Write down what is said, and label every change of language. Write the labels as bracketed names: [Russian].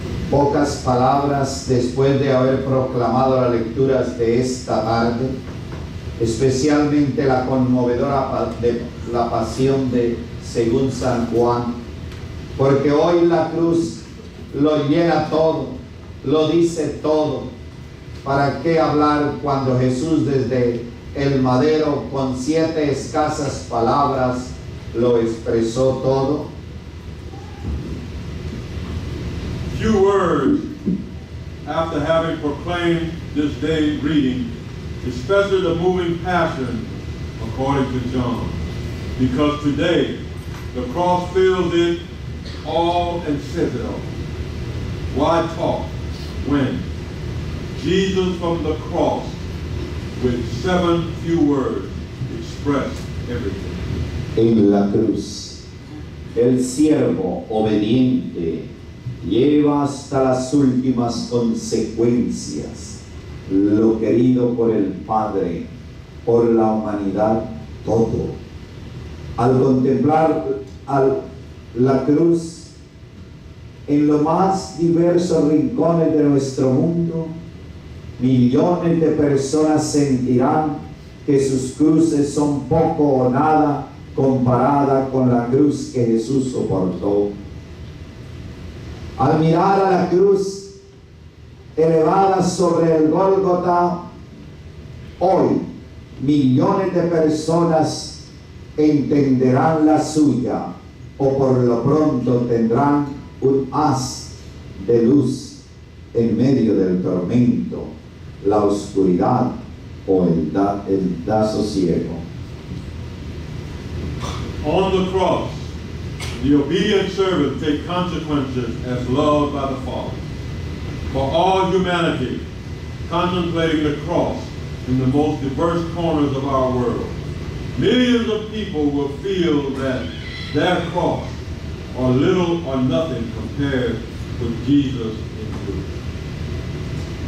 [Spanish] Pocas palabras después de haber proclamado las lecturas de esta tarde, especialmente la conmovedora de la pasión de según San Juan, porque hoy la cruz lo llena todo, lo dice todo. ¿Para qué hablar cuando Jesús desde el madero con 7 escasas palabras lo expresó todo? [English] Few words after having proclaimed this day reading, especially the moving passion according to John, because today the cross fills it all and says it all. Why talk when Jesus from the cross with 7 few words expressed everything? [Spanish] En la cruz, el siervo obediente lleva hasta las últimas consecuencias lo querido por el Padre, por la humanidad, todo. Al contemplar la cruz en los más diversos rincones de nuestro mundo, millones de personas sentirán que sus cruces son poco o nada comparada con la cruz que Jesús soportó. Al mirar a la cruz elevada sobre el Gólgota, hoy millones de personas entenderán la suya, o por lo pronto tendrán un haz de luz en medio del tormento, la oscuridad o el desasosiego. [English] On the cross, the obedient servant takes consequences as loved by the Father. For all humanity, contemplating the cross in the most diverse corners of our world, millions of people will feel that their cross are little or nothing compared with Jesus in truth.